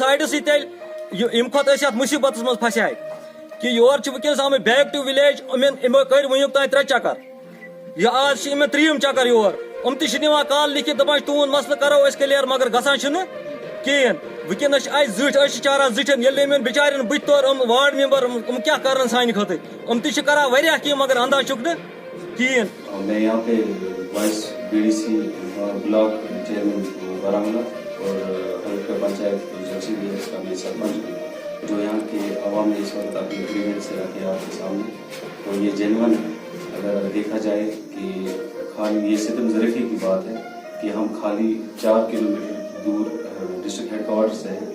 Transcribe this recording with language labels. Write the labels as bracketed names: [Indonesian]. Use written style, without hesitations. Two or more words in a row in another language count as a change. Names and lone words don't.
[Kashmiri] سایڈسٕے تیٚلہِ ییٚمہِ کھۄتہٕ أسۍ یتھ مُصیبتس منٛز پھسے کہِ یور چھِ وٕنکیٚنس آمٕتۍ [English] back to village [Kashmiri] یِمو کٔرۍ وٕنیُک تام 3 چکر یہِ آز چھِ یِمن 3یِم چکر یور تہِ چھِ نِوان کال لیکھِتھ دپان چھِ تُہُنٛد مسلہٕ کرو أسۍ کلیر مگر گژھان چھُنہٕ کِہیٖنۍ وٕنکیٚنس چھِ اَسہِ زٕٹھۍ أسۍ چھِ چاران زٕٹھٮ۪ن ییٚلہِ یِمن بِچارٮ۪ن بٕتھِ تور [English] ward member [Kashmiri] کیٛاہ کرن سانہِ خٲطرٕ تہِ چھِ کران واریاہ کینٛہہ مگر انداز چھُکھ نہٕ کِہیٖنۍ [Urdu] میں یہاں پہ [English] vice BDC block chairman [Urdu] بارہمولہ اور ہلکا پنچایت جلشیری کا میں سرپنچ ہوں جو یہاں کے عوام نے اس وقت اپنی گریوینس سے رکھے آپ کے سامنے تو یہ جینون ہے اگر دیکھا جائے کہ خالی یہ ستم ظریفی کی بات ہے کہ ہم خالی 4 کلومیٹر دور [English] district headquarter [Urdu] سے